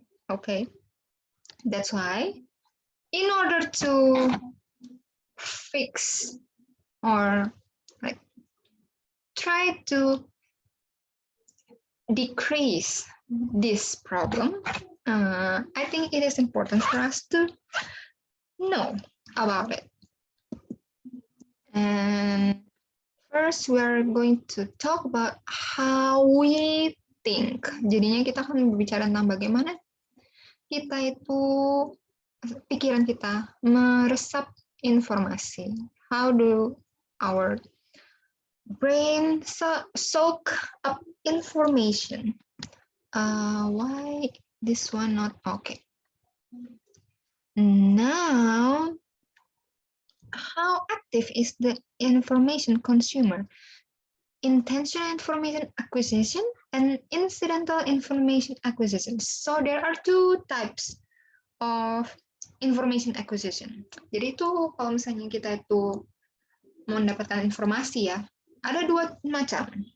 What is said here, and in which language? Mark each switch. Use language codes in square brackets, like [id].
[en] Okay, that's why in order to fix or like try to decrease this problem, I think it is important for us to know about it. And first, we are going to talk about how we think. [id] Jadinya kita akan berbicara tentang bagaimana kita itu, pikiran kita meresap informasi. [en] How do our brain soak up information? Why this one not okay? Now, how active is the information consumer? Intentional information acquisition and incidental information acquisition. So there are two types of information acquisition. [id] Jadi itu kalau misalnya kita itu mau mendapatkan informasi ya, ada dua macam.